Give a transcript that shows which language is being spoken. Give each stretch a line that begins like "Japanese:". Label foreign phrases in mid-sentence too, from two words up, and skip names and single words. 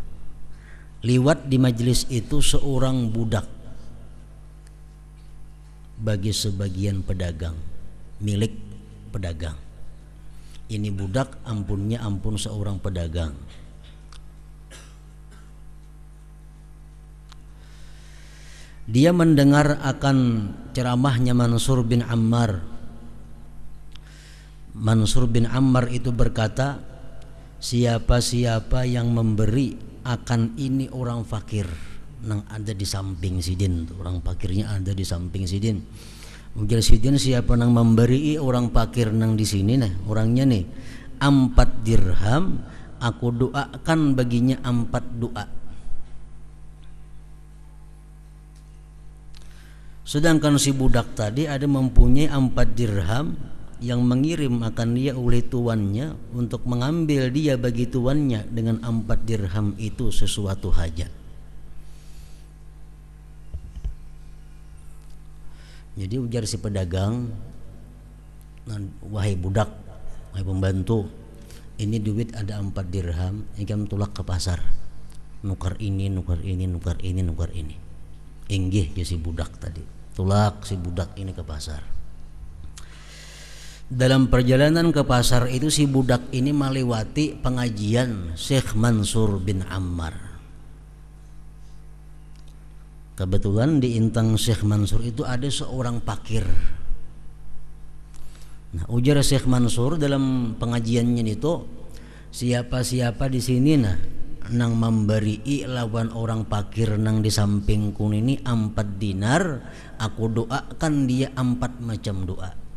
Indonesian: Liwat di majlis itu seorang budak bagi sebagian pedagang, milik pedagang.
Banjar: Ini budak ampunnya ampun seorang pedagang.
Indonesian: Dia mendengar akan ceramahnya Mansur bin Ammar. Mansur bin Ammar itu berkata, siapa-siapa yang memberi akan ini orang fakir nang ada di samping sidin, orang fakirnya ada di samping sidin.
Banjar: Ujar sidin, siapa nang memberi orang fakir nang di sini nih, orangnya nih 4 dirham,
Indonesian: aku doakan baginya 4 doa. Sedangkan si budak tadi ada mempunyai 4 dirham yang mengirim akan dia oleh tuannya untuk mengambil dia bagi tuannya dengan 4 dirham itu sesuatu hajat. Jadi ujar si pedagang, wahai budak, wahai pembantu, ini duit ada 4 dirham,
Banjar: ikam tulak ke pasar, nukar ini, nukar ini, nukar ini, nukar ini. Inggih ya si budak tadi, tulak si budak ini ke pasar.
Indonesian: Dalam perjalanan ke pasar itu si budak ini melewati pengajian Syekh Mansur bin Ammar. Kebetulan di intang Syekh Mansur itu ada seorang fakir. Nah, ujar Syekh Mansur dalam pengajiannya itu, siapa-siapa di sini nang memberi lawan orang fakir nang di sampingku ini 4 dinar, aku doakan dia 4 macam doa.